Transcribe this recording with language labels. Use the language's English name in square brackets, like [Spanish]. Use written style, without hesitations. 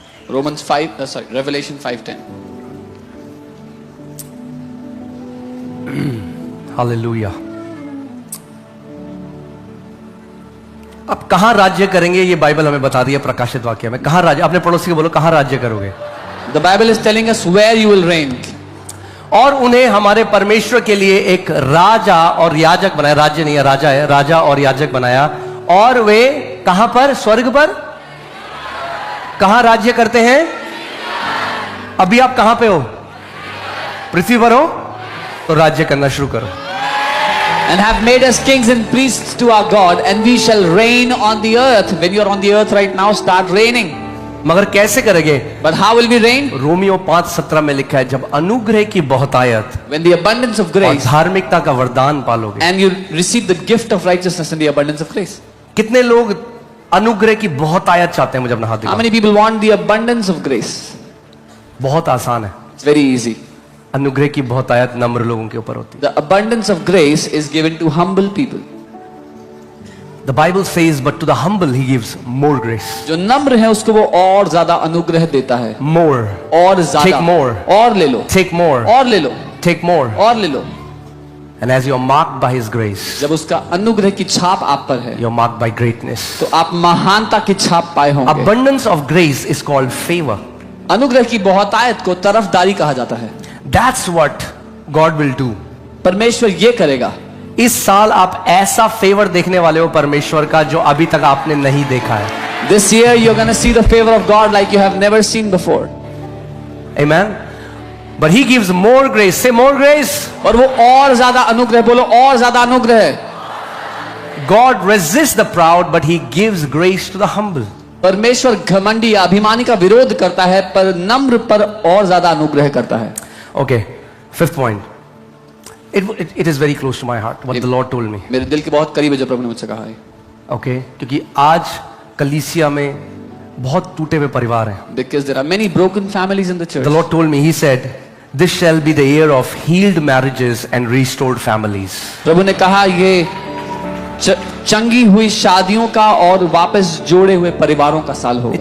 [Hindi] Romans 5 sorry revelation 5:10। Hallelujah. अब कहां राज्य करेंगे ये बाइबल हमें बता दिया प्रकाशित वाक्य में। कहां राज्य, अपने पड़ोसी को बोलो कहां राज्य करोगे। [English] The Bible is telling us where you will reign. [Hindi] और उन्हें हमारे परमेश्वर के लिए एक राजा और याजक बनाया। राज्य नहीं है, राजा है। राजा और याजक बनाया। और वे कहां पर? स्वर्ग पर। कहां राज्य करते हैं? अभी आप कहां पे हो? पृथ्वी पर हो तो राज्य करना शुरू करो। [English] And have made us kings and priests to our God, and we shall reign on the earth. When you are on the earth right now, start reigning. [Hindi] मगर कैसे करेंगे? [English] But how will we reign? [Hindi] Romeo 5:17 में लिखा है, जब अनुग्रह की बहुतायत [English] When the abundance of [Hindi] और [English] grace, [Hindi] धार्मिकता का वरदान पालोगे। [English] and you receive the gift of righteousness and the abundance of grace. [Hindi] कितने लोग अनुग्रह की बहुतायत चाहते हैं? मुझे अपना हाथ [English] How [Hindi] दिखाओ। [English] many people want the abundance of grace? [Hindi] बहुत आसान है। [English] It's very easy. [Hindi] अनुग्रह की बहुतायत नम्र लोगों के ऊपर होती है। [English] The abundance of grace is given to humble people. The Bible says, but to the humble he gives more grace. [Hindi] जो नम्र है उसको वो और ज्यादा अनुग्रह देता है। [English] More. [Hindi] और ज्यादा। [English] Take more. [Hindi] और ले लो। [English] Take more. [Hindi] और ले लो। [English] Take more. [Hindi] और ले लो। [English] And as you are marked by his grace, [Hindi] जब उसका अनुग्रह की छाप आप पर है, [English] you are marked by greatness. [Hindi] तो आप महानता की छाप पाए होंगे। [English] Abundance of grace is called favor. [Hindi] अनुग्रह की बहुतायत को तरफदारी कहा जाता है। [English] That's what God will do. [Hindi] परमेश्वर ये करेगा। इस साल आप ऐसा फेवर देखने वाले हो परमेश्वर का जो अभी तक आपने नहीं देखा है। [English] This year you're going to see the favor of God like you have never seen before. Amen. But he gives more grace. Say more grace. [Hindi] और वो और ज्यादा अनुग्रह, बोलो और ज्यादा अनुग्रह। [English] God resists the proud, but he gives grace to the humble. [Hindi] परमेश्वर घमंडी अभिमानी का विरोध करता है, पर नम्र पर और ज्यादा अनुग्रह करता है। [English] Okay, fifth point. It is very close to my heart what the Lord told me. [Hindi] मेरे दिल के बहुत करीब है जो प्रभु ने मुझसे कहा है। Okay, क्योंकि आज कलीसिया में बहुत टूटे हुए परिवार हैं। [English] Because there are many broken families in the church. The Lord told me, He said, "This shall be the year of healed marriages and restored families." [Hindi] प्रभु ने कहा ये चंगी हुई शादियों का और वापस जोड़े हुए परिवारों का साल होगा।